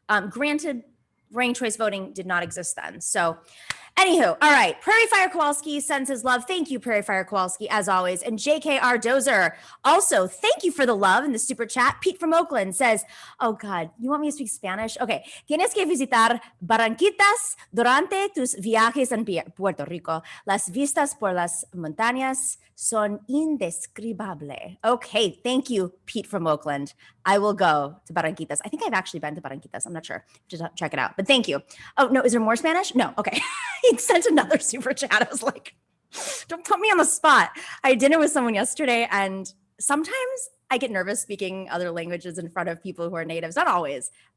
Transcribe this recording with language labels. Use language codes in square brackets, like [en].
[en] Granted, ranked choice voting did not exist then. So anywho, all right. Prairie Fire Kowalski sends his love. Thank you, Prairie Fire Kowalski, as always. And JKR Dozer, also, thank you for the love in the super chat. Pete from Oakland says, oh God, you want me to speak Spanish? Okay. [es] Tienes que visitar Barranquitas durante tus viajes en Puerto Rico. Las vistas por las montañas son indescribables. [en] Okay. Thank you, Pete from Oakland. I will go to Barranquitas. I think I've actually been to Barranquitas. I'm not sure. Just check it out. But thank you. Oh, no. Is there more Spanish? No. Okay. He sent another super chat. I was like, Don't put me on the spot. I had dinner with someone yesterday, and sometimes I get nervous speaking other languages in front of people who are natives. Not always.